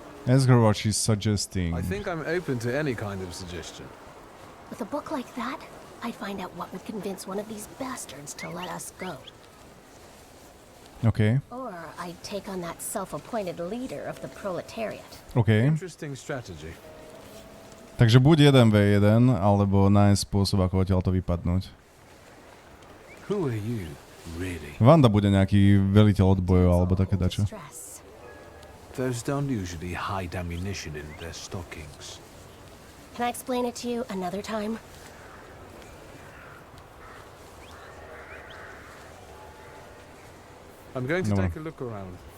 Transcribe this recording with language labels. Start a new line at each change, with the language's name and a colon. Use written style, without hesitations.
English: Ask her what she's suggesting. I think I'm open to any kind of suggestion. With a book like that, I'd find out what would convince one of these bastards to let us go. Okay. Or I'd take on that self-appointed leader of the proletariat. Okay. Interesting strategy.
Slovak: Takže buď 1v1, alebo nájsť spôsob, ako odtiaľto vypadnúť.
English: Who are you, really?
Slovak: Vanda bude nejaký veliteľ odbojov, alebo také dačo.
English: Those don't usually hide ammunition in their stockings. Can I explain it to you another time? I'm going to No. take a look around.